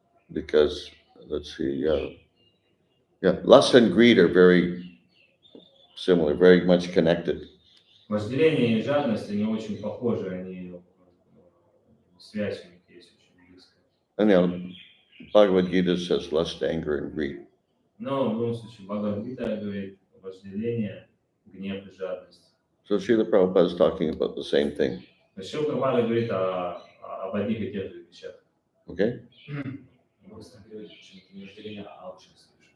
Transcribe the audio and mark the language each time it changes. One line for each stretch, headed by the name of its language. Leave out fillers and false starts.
English: Because, let's see, lust and greed are very similar, very much connected.
Russian: Вожделение и жадность, они очень похожи, они связь у них есть очень близкая.
English: And Bhagavad Gita says lust, anger, and greed.
Russian: Но в любом случае Бхагавад-гита говорит вожделение, гнев и жадность.
English: So Srila Prabhupada is talking about the same thing.
Russian: Шрила Прабхупада говорит об одних и тех же вещах.
English: Okay?
Russian: Просто говорить, почему-то не разделение, а алчность.